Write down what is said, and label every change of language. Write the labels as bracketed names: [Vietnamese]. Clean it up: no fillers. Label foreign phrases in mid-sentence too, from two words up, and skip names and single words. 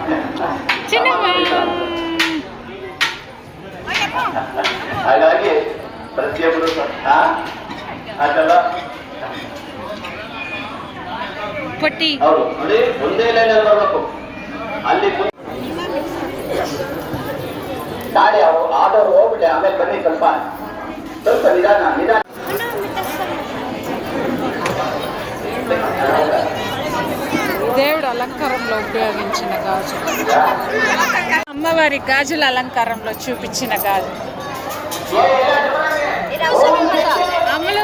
[Kannada] ಹಾಗಾಗಿ ಪ್ರತಿಯೊಬ್ಬರು ಅದಲ್ಲ ಹೌದು ನೋಡಿ ಒಂದೇ ಲೈನ್ ಬರಬೇಕು ಅಲ್ಲಿ ನಾಳೆ ಆರ್ಡರ್ ಹೋಗ್ಬಿಟ್ಟೆ ಆಮೇಲೆ ಬನ್ನಿ ಸ್ವಲ್ಪ ಸ್ವಲ್ಪ ನಿಧಾನ ನಿಧಾನ [Telugu] దేవుడు అలంకారంలో ఉపయోగించిన గాజు అమ్మవారి గాజుల అలంకారంలో చూపించిన గాజు అమ్మలు